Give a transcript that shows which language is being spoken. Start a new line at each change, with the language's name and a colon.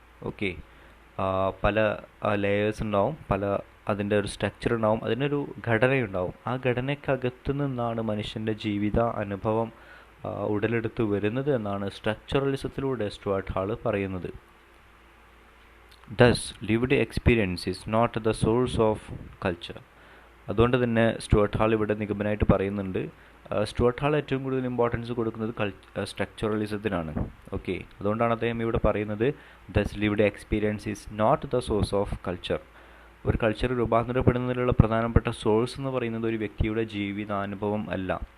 Malayalam: Okay, പല layers ഉണ്ടാവും, അതിൻ്റെ ഒരു സ്ട്രക്ചർ ഉണ്ടാവും, അതിനൊരു ഘടനയുണ്ടാവും. ആ ഘടനയ്ക്കകത്ത് നിന്നാണ് മനുഷ്യൻ്റെ ജീവിത അനുഭവം ഉടലെടുത്ത് വരുന്നത് എന്നാണ് സ്ട്രക്ചറലിസത്തിലൂടെ സ്റ്റുവർട്ട് ഹാൾ പറയുന്നത്.
English: Thus, lived experience is not the source of culture.
Malayalam: അതുകൊണ്ട് തന്നെ സ്റ്റുവർട്ട് ഹാൾ ഇവിടെ നിഗമനമായിട്ട് പറയുന്നുണ്ട്, സ്റ്റുവർട്ട് ഹാൾ ഏറ്റവും കൂടുതൽ ഇമ്പോർട്ടൻസ് കൊടുക്കുന്നത് സ്ട്രക്ചറലിസത്തിനാണ്. ഓക്കെ, അതുകൊണ്ടാണ് അദ്ദേഹം ഇവിടെ പറയുന്നത്
English: Thus lived experience is not the source of culture.
Malayalam: ഒരു കൾച്ചർ രൂപാന്തരപ്പെടുന്നതിലുള്ള പ്രധാനപ്പെട്ട സോഴ്സ് എന്ന് പറയുന്നത് ഒരു വ്യക്തിയുടെ ജീവിതാനുഭവം അല്ല.